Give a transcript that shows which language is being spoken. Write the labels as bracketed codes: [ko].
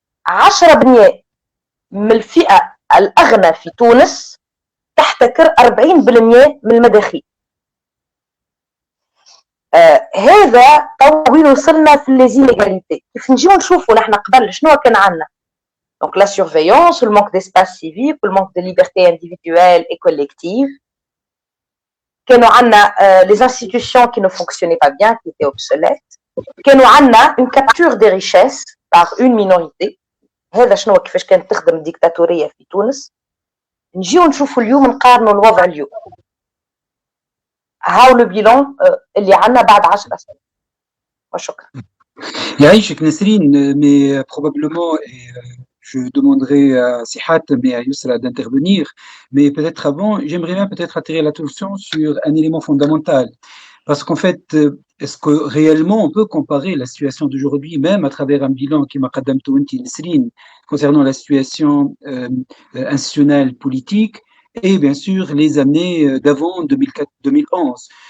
[ar] 10% من الفئه الاغنى في تونس تحتكر 40% من المداخيل. هذا وين وصلنا في لي زينيغاليتي. كيف نجيو نشوفوا نحن قبل شنو كان عندنا؟ [fr] Donc la surveillance, le manque d'espace civique, le manque de liberté individuelle et collective. [ar] كانوا عندنا [fr] les institutions qui ne fonctionnaient pas bien, qui étaient obsolètes. [ar] كانوا عندنا [fr] une capture des richesses par une minorité. [ar] هذا شنو كيفاش كانت تخدم الديكتاتورية في تونس. نجيو نشوفوا اليوم نقارنوا الوضع اليوم. هاو لو بيلون اللي عندنا بعد 10 سنين. وشكرا. [fr] يعيشك نسرين, mais probablement je demanderai à Sihat mais à Yousra d'intervenir, mais peut-être avant, j'aimerais bien peut-être attirer l'attention sur un élément fondamental, parce qu'en fait, est-ce que réellement on peut comparer la situation d'aujourd'hui, même à travers un bilan qui m'a [ar] qaddamtu inti [fr] Nesrine, concernant la situation institutionnelle, politique, et bien sûr les années d'avant 2004-2011.